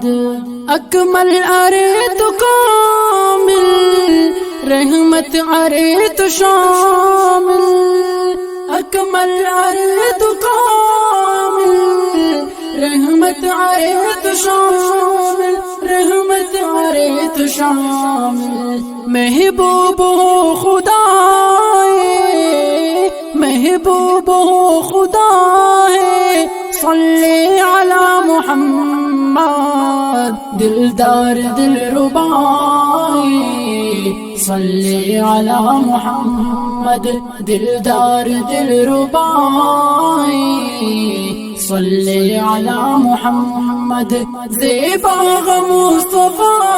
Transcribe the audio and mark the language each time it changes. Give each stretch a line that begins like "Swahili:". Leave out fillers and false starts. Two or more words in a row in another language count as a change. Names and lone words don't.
Urdu: اکمل ارے تو کامل، رحمت ارے تو شامل، اکمل ارے تو کامل، رحمت ارے تو شامل، رحمت ارے تو شامل، محبوب ہو خدا محبوب ہو خدا ہے،
Arabic: صلی علی محمد،
Urdu: دلدار دلربائی
Arabic: صلی علی محمد،
Urdu: دلدار دلربائی
Arabic: صلی علی محمد،
Urdu: زیبا مصطفی